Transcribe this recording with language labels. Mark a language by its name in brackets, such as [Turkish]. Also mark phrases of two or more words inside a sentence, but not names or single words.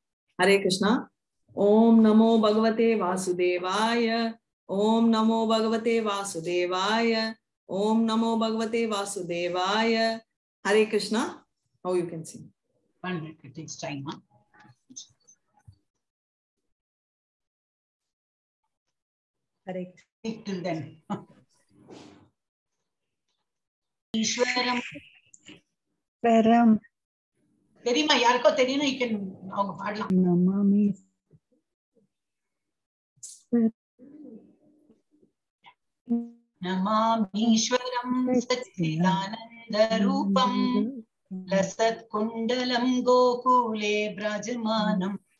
[Sanskrit] हरे कृष्णा। ओम नमो भगवते वासुदेवाय। ओम नमो भगवते वासुदेवाय। ओम नमो भगवते वासुदेवाय। हरे कृष्णा। [English] Now you can sing. 1 minute, it takes time, huh? Hare till then. [Sanskrit] ईश्वरम परम [Tamil] தெரியுமா? யாருக்கோ தெரியும்னா [English] you can [Tamil] அவங்க பாடலாம். [Sanskrit] नमामि नमामीश्वरं सच्चिदानन्दरूपं लसत्कुण्डलं गोकुले व्रजमानं